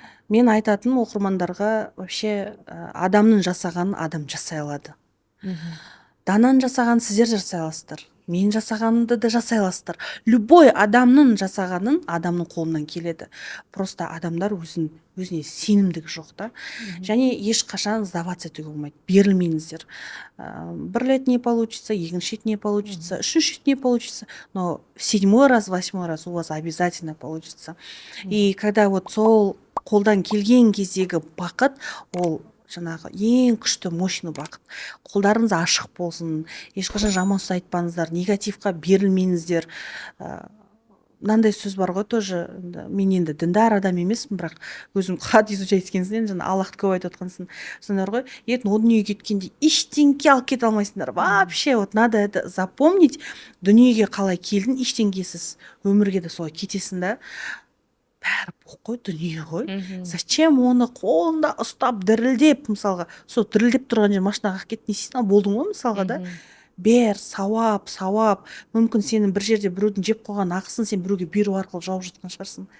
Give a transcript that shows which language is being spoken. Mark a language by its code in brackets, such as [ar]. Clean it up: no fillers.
[kk] Мен айтатын оқырмандарға вообще адамның жасағанын адам жасай алады. Дананың жасағанын сіздер жасай аласыздар. Мен жасағанымды да жасай аласыздар. Любой адамның жасағанын адамның қолынан келеді. Просто адамдар өзіне сенімдігі жоқ та. Және ешқашан сдаваться етуге болмайды. Берілмеңіздер. Бір рет [ru] не получится, [kk] екінші рет [ru] не получится, [kk] үшінші рет [ru] не получится, но в 7-й раз, 8-й раз у вас обязательно получится. И когда вот [kk] сол қолдан келген кездегі бақыт, ол жаңағы ең күшті мощный бақыт. Қолдарыңыз ашық болсын, ешқашан жаман сөз айтпаңыздар, негативқа берілмеңіздер. Мынандай сөз бар ғой тоже, мен енді діндар адам емеспін, бірақ өзім хат изучать еткенсін, жаңа Аллахты көп айтып отқансың. Сондар ғой, ертең о дүниеге кеткенде ештеңке алып кете алмайсыңдар. [ru] Вообще, вот надо это запомнить. [kk] Дүниеге қалай келдің, ештеңкесіз өмірге де солай кетесің да. Бәрі қой, дүние ғой. Зачем оны қолында ұстап дірілдеп, мысалға, сол дірілдеп тұрған жер машинаға кетті, не істейсің, болдың ғой мысалға да. Бер, сауап. Мүмкін сенің бір жерде біреудің жеп қойған ақысын сен біреуге беру арқылы жауып жатқан шығарсың.